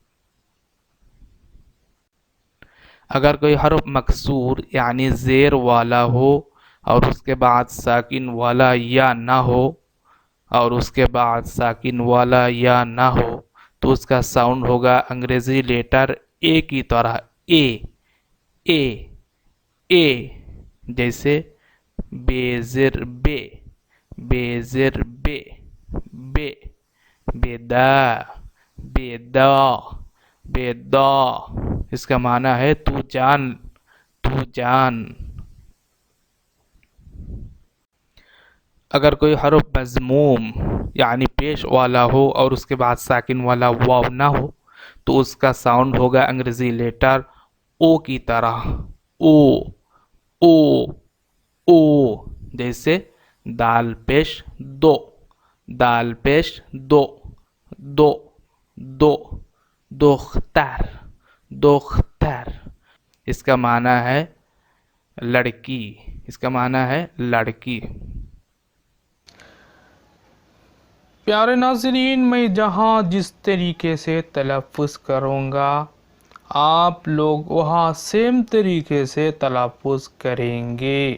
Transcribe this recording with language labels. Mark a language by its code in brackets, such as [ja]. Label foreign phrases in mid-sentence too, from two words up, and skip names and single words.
[ur] اگر کوئی حرف مکسور یعنی زیر والا ہو اور اس کے بعد ساکن والا یا نہ ہو اور اس کے بعد ساکن والا یا نہ ہو تو اس کا ساؤنڈ ہوگا انگریزی لیٹر اے کی طرح اے اے اے، جیسے بے زر بے بے زر بے بے، بیدا بیدا بیدا، اس کا معنی ہے تو جان تو جان۔ اگر کوئی حرف مضموم یعنی پیش والا ہو اور اس کے بعد ساکن والا واو نہ ہو تو اس کا ساؤنڈ ہوگا انگریزی لیٹر او کی طرح او او او، جیسے دال پیش دو دال پیش دو دو دو دختر دختر اس کا معنی ہے لڑکی، اس کا معنی ہے لڑکی. پیارے ناظرین، میں جہاں جس طریقے سے تلفظ کروں گا آپ لوگ وہاں سیم طریقے سے تلفظ کریں گے.